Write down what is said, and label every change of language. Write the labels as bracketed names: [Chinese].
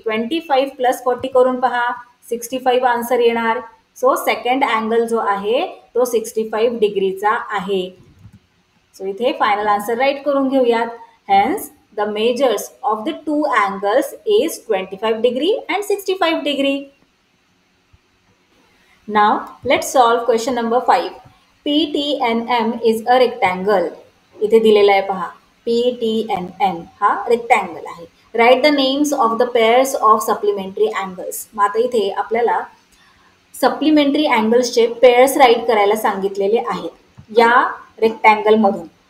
[Marathi] 25 plus 40 करून पहा, 65 answer येणार. सो सेकंड अँगल जो आहे तो 65 डिग्रीचा आहे. सो इथे फायनल आन्सर राईट करून घेऊयात. [English] Hence the measures of the two angles is 25 degree and 65 degree. Now let's solve question number 5. PTNM is a rectangle. [Marathi] इथे दिलेला आहे पहा, PTNM हा रेक्टँगल आहे. [English] Right the names of the pairs of supplementary angles. [Marathi] मग आता इथे आपल्याला सप्लिमेंटरी अँगल्सचे पेअर्स राईट करायला सांगितलेले आहेत या रेक्टँगलमधून.